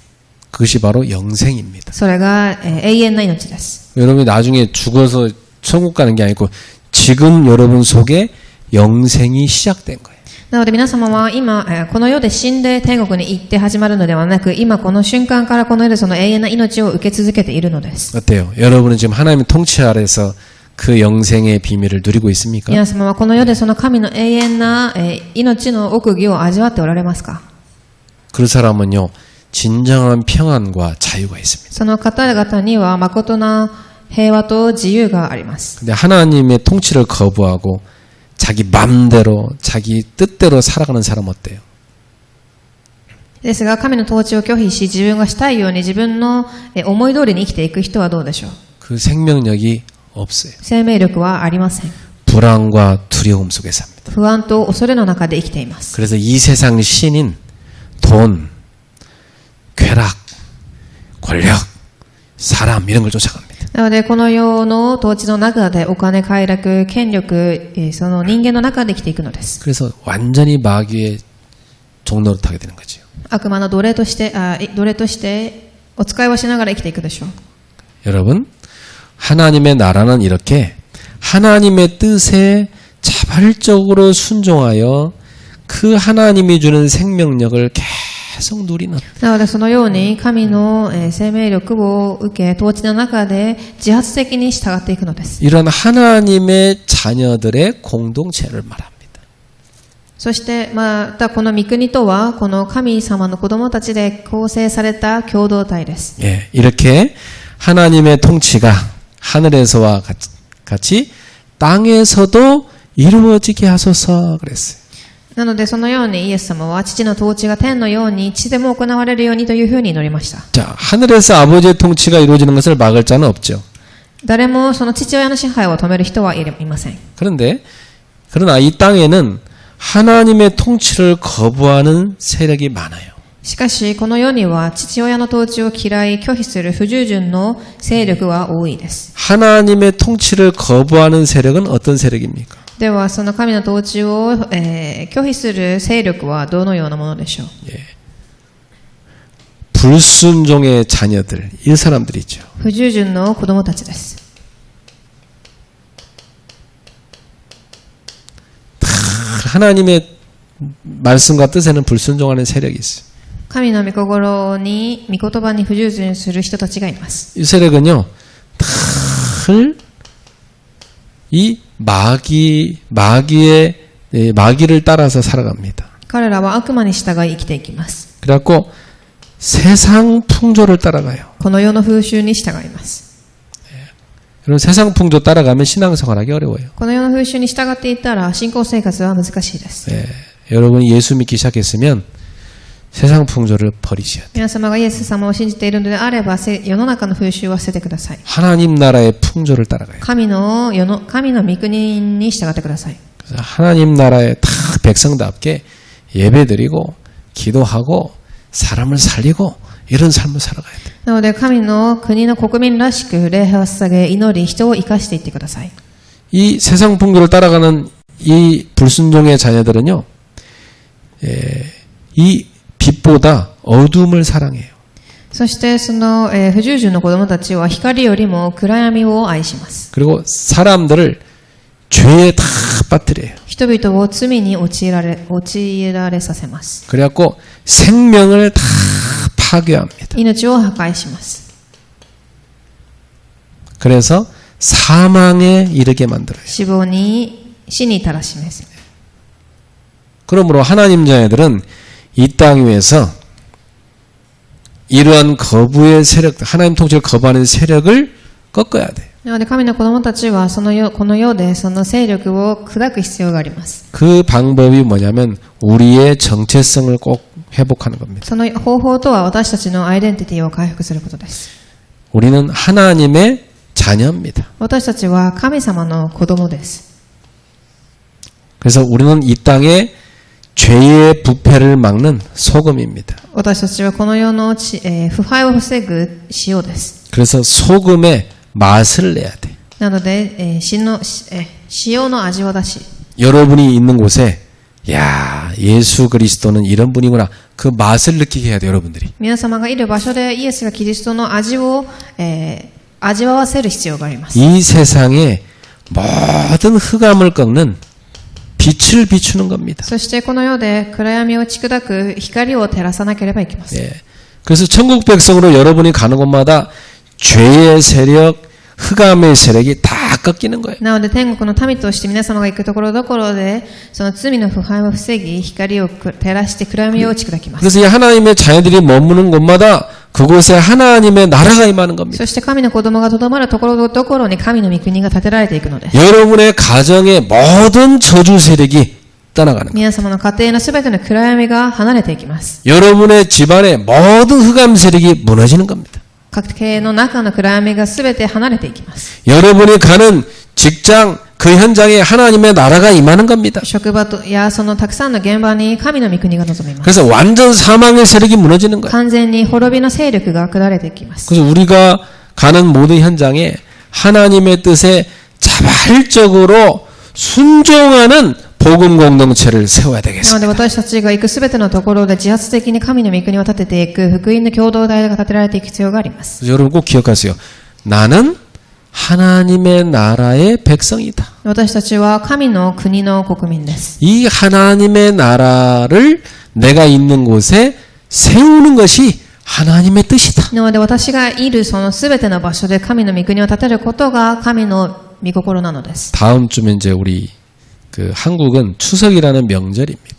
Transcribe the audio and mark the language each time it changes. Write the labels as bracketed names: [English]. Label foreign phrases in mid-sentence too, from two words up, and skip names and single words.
[Korean] 그것이 바로 영생입니다. [Japanese] それが永遠な命です。 [Korean] 여러분이 나중에 죽어서 천국 가는 게 아니고 지금 여러분 속에 영생이 시작된 거예요. [Japanese] なので皆様は今、この世で死んで天国に行って始まるのではなく、今この瞬間からこの世でその永遠な命を受け続けているのです。 [Korean] 어때요? 여러분은 지금 하나님의 통치 아래서 그 영생의 비밀을 누리고 있습니까? [Japanese] 皆様はこの世でその神の永遠な命の奥義を味わっておられますか？ [Korean] 그 사람은요, 진정한 평안과 자유가 있습니다. [Japanese] その方々には誠な平和と自由があります。 [Korean] 근데 하나님의 통치를 거부하고 자기 맘대로, 자기 뜻대로 살아가는 사람 어때요? [Japanese] ですが、神の統治を拒否し、自分がしたいように自分の思い通りに生きていく人はどうでしょう？ [Korean] 그 생명력이 없어요. [Japanese] 生命力はありません。 [Korean] 불안과 두려움 속에 삽니다. [Japanese] 不安と恐れの中で生きています。 [Korean] 그래서 이 세상 신인, 돈, 쾌락, 권력, 사람 이런 걸 쫓아갑니다. [Japanese] なので、この世の統治の中でお金、快楽、権力、その人間の中で生きていくのです。 [Korean] 그래서 완전히 마귀의 종노릇하게 되는 거죠. [Japanese] 悪魔の奴隷として、お使いをしながら生きていくでしょう。 [Korean] 여러분, 하나님의 나라는 이렇게 하나님의 뜻에 자발적으로 순종하여 그 하나님이 주는 생명력을 계속 누리는. [Japanese] なので、そのように神の生命力を受け、統治の中で自発的に従っていくのです。 [Korean] 이런 하나님의 자녀들의 공동체를 말합니다. [Japanese] そして、またこの御国とは、この神様の子供たちで構成された共同体です。 [Korean] 예, 이렇게 하나님의 통치가 하늘에서와 같이 땅에서도 이루어지게 하소서 그랬어요. [Japanese] なので、そのようにイエス様は父の統治が天のように地でも行われるようにというふうに祈りました。 [Korean] 자, 하늘에서 아버지의 통치가 이루어지는 것을 막을 자는 없죠. [Japanese] 誰もその父親の支配を止める人はいません。 [Korean] 그러나 이 땅에는 하나님의 통치를 거부하는 세력이 많아요. [Japanese] しかし、この世には父親の統治を嫌い、拒否する不従順の勢力は多いです。 [Korean] 하나님의 통치를 거부하는 세력은 어떤 세력입니까? [Japanese] では、その神の統治を、拒否する勢力はどのようなものでしょう？ [Korean] 예. 불순종의 자녀들, 이 사람들이 있죠. [Japanese] 不従順の子供たちです。 [Korean] 하나님의 말씀과 뜻에는 불순종하는 세력이 있어요. [Japanese] 神の御心に、御言葉に不従順する人たちがいます。 [Korean] 이 세력은요, 늘 이 마귀를 따라서 살아갑니다. [Japanese] 彼らは悪魔に従い生きていきます。 [Korean] 그래갖고 세상 풍조를 따라가요. [Japanese] この世の風習に従います。 [Korean] 여러분 세상 풍조 따라가면 신앙생활하기 어려워요. [Japanese] この世の風習に従っていったら信仰生活は難しいです。 [Korean] 여러분이 예수 믿기 시작했으면 세상 풍조를 버리셔야 돼요. [Japanese] 皆様がイエス様を信じているのであれば、世の中の風習は捨ててください。 [Korean] 하나님 나라의 풍조를 따라가요. [Japanese] 神の御国に従ってください。 [Korean] 그래서 하나님 나라의 다 백성답게 예배드리고 기도하고 사람을 살리고 이런 삶을 살아가야 돼요. [Japanese] なので神の国の国民らしく礼拝を捧げ、祈り、人を生かしていってください。 [Korean] 이 세상 풍조를 따라가는 이 불순종의 자녀들은요, 이 빛보다 어둠을 사랑해요. [Japanese] そしてその、不従順の子供たちは光よりも暗闇を愛します。 [Korean] 그리고 사람들을 죄에 다 빠뜨려요. [Japanese] 人々を罪に陥られさせます。 [Korean] 그래갖고 생명을 다 파괴합니다. [Japanese] 命を破壊します。 [Korean] 그래서 사망에 이르게 만들어요. [Japanese] 死に至らしめす。 [Korean] 그러므로 하나님 자녀들은 이 땅 위에서 이러한 거부의 세력, 하나님 통치를 거부하는 세력을 꺾어야 돼요. [Japanese] なので神の子供たちはこの世でその勢力を砕く必要があります。 [Korean] 그 방법이 뭐냐면 우리의 정체성을 꼭 회복하는 겁니다. [Japanese] その方法とは私たちのアイデンティティを回復することです。 [Korean] 우리는 하나님의 자녀입니다. [Japanese] 私たちは神様の子供です。 [Korean] 그래서 우리는 이 땅에 죄의 부패를 막는 소금입니다. [Japanese] 私たちはこの世の腐敗を防ぐ塩です。 [Korean] 그래서 소금의 맛을 내야 돼. [Japanese] なので、塩の味を出し、 [Korean] 여러분이 있는 곳에 야, 예수 그리스도는 이런 분이구나. 그 맛을 느끼게 해야 돼, 여러분들이. [Japanese] 皆様がいる場所でイエスがキリストの味を、味わわせる必要があります。 [Korean] 이 세상에 모든 흑암을 꺾는 빛을 비추는 겁니다. [Japanese] そしてこの世で暗闇を打ち砕く光を照らさなければいけません。 [Korean] 예. 그래서 천국 백성으로 여러분이 가는 곳마다 죄의 세력, 흑암의 세력이 다 꺾이는 거예요. [Japanese] なので天国の民として皆様が行くところどころでその罪の腐敗を防ぎ光を照らして暗闇を打ち砕きます。 [Korean] 그래서 이 하나님의 자녀들이 머무는 곳마다 그곳에 하나님의 나라가 임하는 겁니다. [Japanese] そして神の子供がとどまるところどころに神の御国が建てられていくのです。 [Korean] 여러분의 가정의 모든 저주 세력이 떠나가는 거예요. [Japanese] 皆様の家庭のすべての暗闇が離れていきます。 [Korean] 여러분의 집안의 모든 흑암 세력이 무너지는 겁니다. [Japanese] 家庭の中の暗闇がすべて離れていきます。 [Korean] 여러분이 가는 직장, 그 현장에 하나님의 나라가 임하는 겁니다. [Japanese] 職場やそのたくさんの現場に神の御国が臨みます。 [Korean] 그래서 완전 사망의 세력이 무너지는 거예요. [Japanese] 完全に滅びの勢力が下れていきます。 [Korean] 그래서 우리가 가는 모든 현장에 하나님의 뜻에 자발적으로 순종하는 복음 공동체를 세워야 [Japanese] なの [Korean] 되겠습니다. [Japanese] で私たちが行くすべてのところで自発的に神の御国を立てていく福音の共同体が立てられていく必要があります。 [Korean] 그래서 여러분 꼭 기억하세요. 나는 하나님의 나라의 백성이다. [Japanese] 私たちは神の国の国民です。 [Korean] 이 하나님의 나라를 내가 있는 곳에 세우는 것이 하나님의 뜻이다. [Japanese] なので私がいるそのすべての場所で神の御国を立てることが神の御心なのです。 [Korean] 다음 주면 이제 우리 그 한국은 추석이라는 명절입니다.